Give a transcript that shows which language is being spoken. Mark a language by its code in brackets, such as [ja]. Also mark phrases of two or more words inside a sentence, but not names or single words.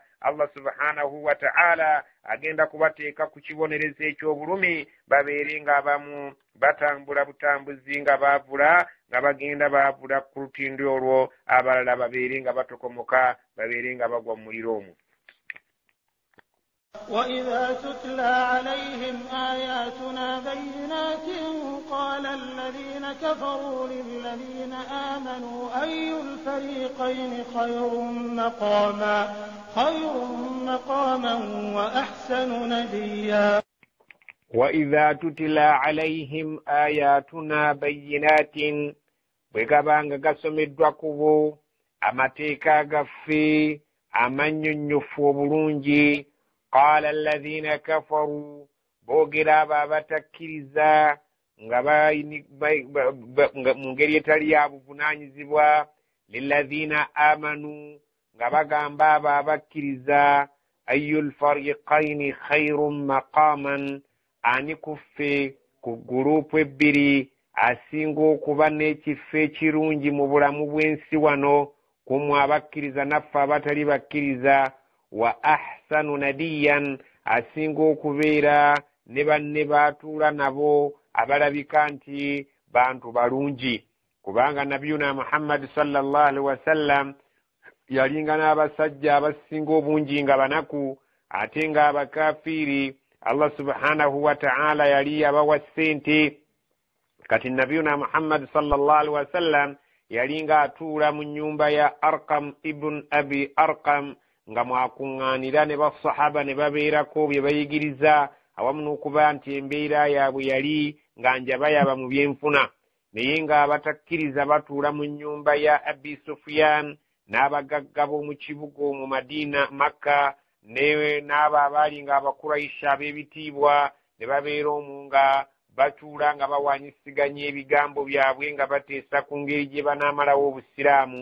[ar] الله سبحانه وتعالى [lg] agenda kubateeka ku kibonerezo eky'obulumi, babeere nga abamu batambula butambuzi nga baavula, nga bagenda baavula ku lutindo olwo, abalala babeere nga batokomoka, babeere nga bagwa mu muliro omwo. [ar] وإذا تتلى عليهم آياتنا بينات قال الذين كفروا للذين آمنوا أي الفريقين خير مقاما وأحسن نديا. وإذا تتلى عليهم آياتنا بينات, [lg] bwegabanga gasomeddwa kubo amateeka gaffe amannyonnyofu obulungi, [ar] قال الذين كفروا, [lg] boogera abo abatakkiriza nga mu ngeri etali ya buvunaanyizibwa, [ar] للذين آمنوا, [lg] nga bagamba abo abakkiriza, [ar] أي الفريقين خير مقاما, [lg] ani kuffe ku gurupu ebbiri asinga okuba n'ekifo ekirungi mu bulamu bw'ensi wano, kumwe abakkiriza naffe abatali bakkiriza, [ar] وأحسن نديا, [lg] asinga okubeera ne banne baatuula nabo abalabika nti bantu balungi. Kubanga nabiyuna Muhammad [ar] صلى الله عليه وسلم [lg] yalinga n'abasajja abasinga obungi nga banaku, ate nga abakafiiri [ar] الله سبحانه وتعالى [lg] yali abawa ssente. Kati nabiyuna Muhammad [ar] صلى الله عليه وسلم [lg] yalinga atuula mu nnyumba ya Arqam ibn Abi Arqam, nga mwakuŋŋaanira ne basahaba ne babeerako bye bayigiriza, awamu n'okuba nti embeera yaabwe yali nga njabayaba mu byenfuna. Naye nga abatakkiriza batuula mu nnyumba ya Abi Sufyan n'abagagga b'omu kibuga mu Madina, Makka, n'abo abaali nga Abakurayisha ab'ebitiibwa, ne babeera omwo nga batuula nga bawanyisiganya ebigambo byabwe nga bateesa ku ngeri gye banaamalawo obusiraamu.